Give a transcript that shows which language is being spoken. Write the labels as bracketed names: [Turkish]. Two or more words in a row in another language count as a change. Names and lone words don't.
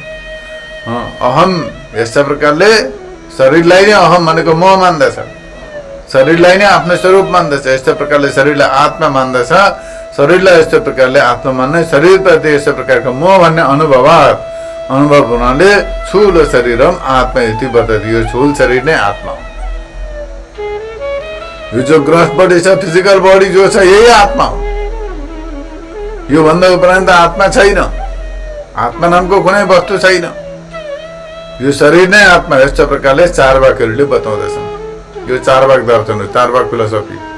[Nepali] अहम यस्ता प्रकारले शरीरलाई नै अहम भनेको म मान्दछ, शरीरलाई नै आफ्नो स्वरूप मान्दछ। यस्तो प्रकारले शरीरलाई आत्मा मान्दछ, शरीरलाई यस्तो प्रकारले आत्मा मान्ने, शरीर प्रति यस्तो प्रकारको म भन्ने अनुभव हुनाले [Sanskrit] स्थूल शरीरम आत्मा इति बतति, [Nepali] यो स्थूल शरीर नै आत्मा हो। यो जो [English] gross body [Nepali] छ, [English] physical body [Nepali] जो छ, यही आत्मा हो। यो भन्दा उपरान्त आत्मा छैन, आत्मा नामको कुनै वस्तु छैन, यो शरीर नै आत्मा। यस्तो प्रकारले चारवाकहरूले बताउँदछन्। यो चारवाक दर्शन हो, चारवाक फिलोसफी।